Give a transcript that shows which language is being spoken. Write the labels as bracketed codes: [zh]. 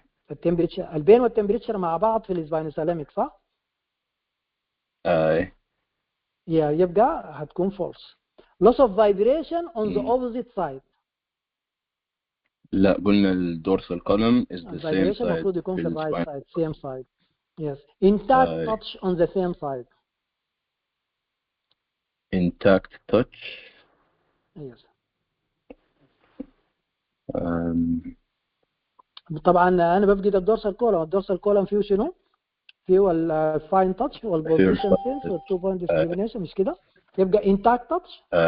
[ar] التمبريتشر البين والتمبريتشر مع بعض في السباينوثالاميك صح؟ يبقى هتكون false. [en] Loss of vibration on the opposite side. [ar] لا قلنا الدورسال column [en] is the same side. [ar] المفروض يكون في الرايت سايد [en] same side. Yes. Intact touch on the same side. Intact touch. Yes. um, [ar] طبعا انا بفقد الدورسال كولم. الدورسال كولم فيه شنو؟ فيه الفاين تاتش والبوزيشن سنس والتو بوينت ديسكريميشن مش كده؟ يبقى انتاكت تاتش.